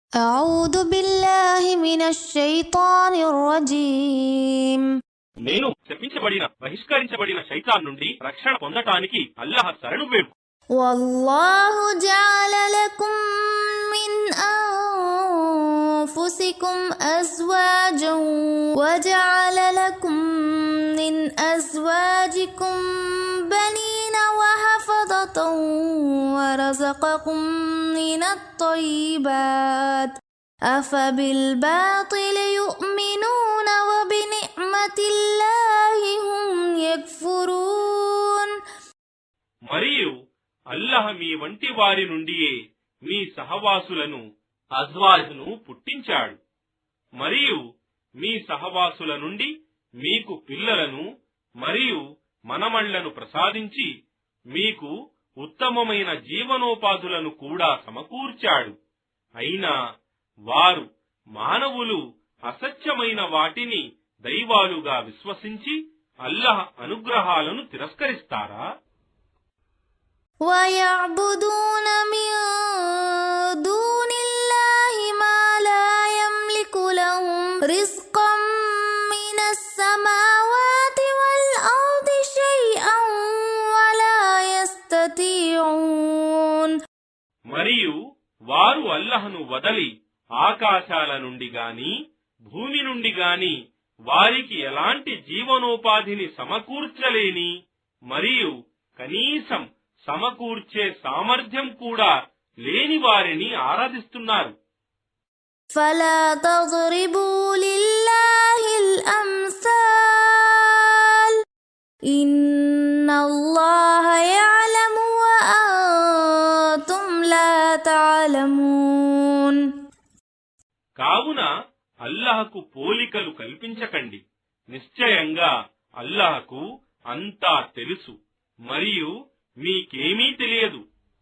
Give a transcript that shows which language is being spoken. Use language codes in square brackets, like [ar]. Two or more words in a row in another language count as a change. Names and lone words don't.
[ar] أعوذ بالله من الشيطان الرجيم [te] నేను శపించబడిన బహిష్కరించబడిన శైతాన్ నుండి రక్షణ పొందటానికి అల్లాహ్ శరణు వేడు. [ar] والله جعل لكم من أنفسكم أزواجا وجعل لكم من أزواجكم بنين وحفظة ورزقكم من الطيبات أفبالباطل يؤمنون وبنعمة الله هم يكفرون. [te] మరియు అల్లాహ్ మీ వంటి వారి నుండియే మీ సహవాసులను అజ్వాజ్ను పుట్టించాడు. మరియు మీ సహవాసుల నుండి మీకు పిల్లలను మరియు మనమళ్లను ప్రసాదించి మీకు ఉత్తమమైన జీవనోపాధులను కూడా సమకూర్చాడు. అయినా వారు మానవులు అసత్యమైన వాటిని దైవాలుగా విశ్వసించి అల్లాహ్ అనుగ్రహాలను తిరస్కరిస్తారా? [ar] ويعبدون من دون الله ما لا يملك لهم رزقا من السماوات والأرض شيئا ولا يستطيعون. [te] మరియు వారు అల్లాహ్ను వదలి ఆకాశాల నుండి గాని భూమి నుండి గాని వారికి ఎలాంటి జీవనోపాధిని సమకూర్చలేని మరియు కనీసం సమకూర్చే సామర్థ్యం కూడా లేని వారిని ఆరాధిస్తున్నారు. [ar] فلا تضربوا لله الأمثال إن الله يعلم وأنتم لا تعلمون. [te] కావున అల్లాహకు పోలికలు కల్పించకండి. నిశ్చయంగా అల్లాహకు అంతా తెలుసు మరియు మీకేమీ తెలియదు.